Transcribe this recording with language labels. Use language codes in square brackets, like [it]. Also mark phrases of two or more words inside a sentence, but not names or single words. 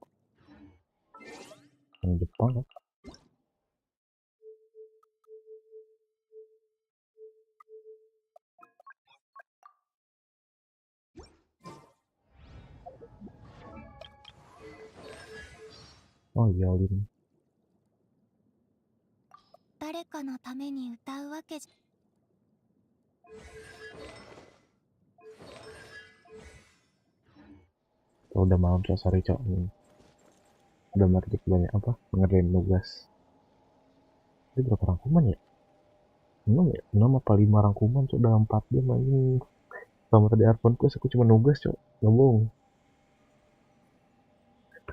[id] Yang Jepang kan? Oh iya, Lin. [ja] 誰かのために歌うわけじゃ。 [id] Udah malam cok, sorry cok. Udah mardik banyak apa? Ngerjain tugas. Ini berapa rangkuman ya? 6 ya? 6 apa 5 rangkuman cok dalam 4 jam anjing. Sama tadi Arpon Plus aku cuma nugas cok, nggak bohong.